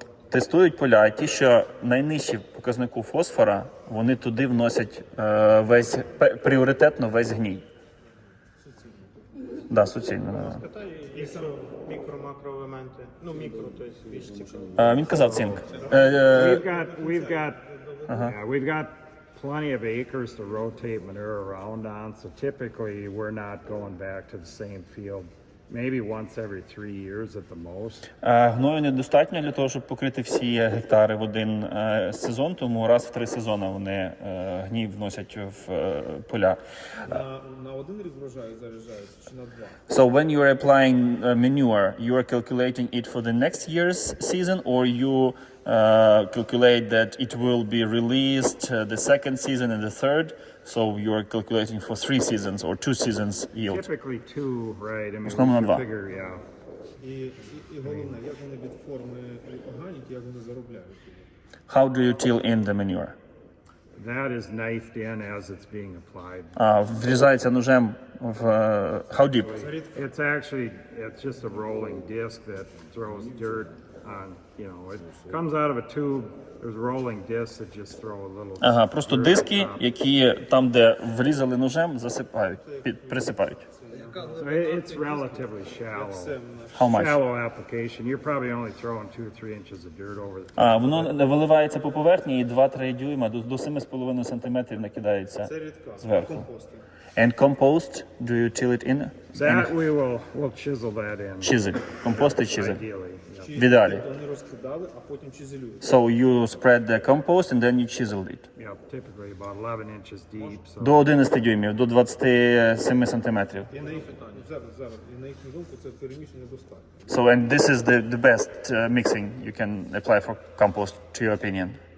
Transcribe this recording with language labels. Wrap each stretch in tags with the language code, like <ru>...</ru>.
<uk>Тестують поля, і ті, що найнижчі в показнику фосфора, вони туди вносять пріоритетно весь гній. Да, суцільно. Мікро-макроелементи. Ну, мікро, то є більш цікаво. Він казав цинк.</uk> <en>we've got plenty of acres to rotate manure around on, so typically we're not going back to the same field. Maybe once every 3 years at the most.</en> <uk>Гною недостатньо для того, щоб покрити всі гектари в один сезон, тому раз в 3 сезони вони гній вносять в поля. На один рік врожаю заряджають чи на 2?</uk> <en>So when you are applying manure, you are calculating it for the next year's season, or you calculate that it will be released the second season and the third, so you are calculating for 3 seasons or 2 seasons yield. Typically 2, right? I mean,</en> <uk>Основно</uk> <en>we</en> <uk>на 2.</uk> <en>figure, yeah.</en> <uk>І головне, як вони від форми органіки, як вони заробляють?</uk> <en>How do you till in the manure? That is knifed in as it's being applied.</en> <uk>Врізається ножем в</uk> <en>how deep? It's just a rolling disc that throws dirt on, it comes out of a tube. There's rolling discs that just throw a little.</en> <uk>Ага, просто диски, які там, де врізали ножем, засипають, присипають.</uk> <en>So it's relatively shallow. How much? Shallow application. You're probably only throwing 2 or 3 inches of dirt over the top.</en> <uk>Воно виливається по поверхні і 2-3 дюйма до 7,5 сантиметрів накидається зверху.</uk> <en>And compost, do you till it in? That we'll chisel that in.</en> <uk>Чизель. Компост і чизель.</uk> <en>Ideally. Yeah.</en> <uk>В ідеалі. Вони розкидали, а потім чизелюють.</uk> <en>So you spread the compost and then you chiseled it. Yeah, typically about 11 inches deep. So</en> <uk>До 11 дюймів, до 27 сантиметрів. І на їх питання, зараз, і на їхню думку, це переміщення достатньо.</uk> <en>So and this is the best mixing you can apply for compost, to your opinion?</en>